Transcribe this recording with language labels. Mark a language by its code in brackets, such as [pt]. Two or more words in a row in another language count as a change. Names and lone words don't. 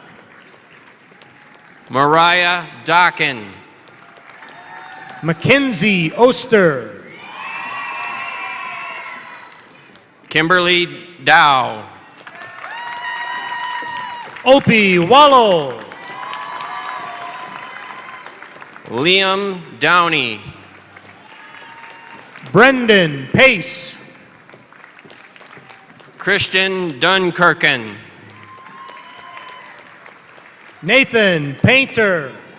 [en] Mariah Dockin. Mackenzie Oster. Kimberly Dow. Opie Wallow. Liam Downey. Brendan Pace. Christian Dunkirken. Nathan Painter.